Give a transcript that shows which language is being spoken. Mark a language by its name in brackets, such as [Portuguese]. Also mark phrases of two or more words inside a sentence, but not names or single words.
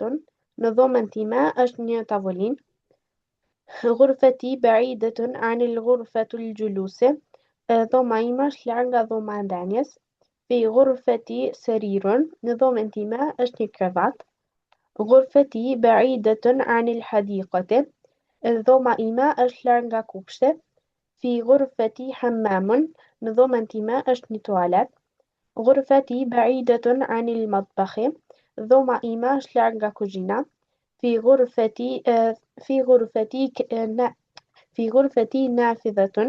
[Albanian] Në dhomën time është një tavolinë. [Arabic] غرفتي بعيدة عن الغرفة الجلوس. [Albanian] dhoma ime është larg nga dhoma e ndenjes. [Arabic] في غرفتي سرير. [Albanian] Në dhomën time është një krevat. [Arabic] غرفتي بعيدة عن الحديقة. [Albanian] Dhoma ime është larg nga kupshti. [Arabic] في غرفتي حمام. [Albanian] Në dhomën time është një tualet. [Arabic] غرفتي بعيدة عن المطبخ. [Albanian] Dhoma ime është larg nga kuzhina. [Arabic] في غرفتي نافذة.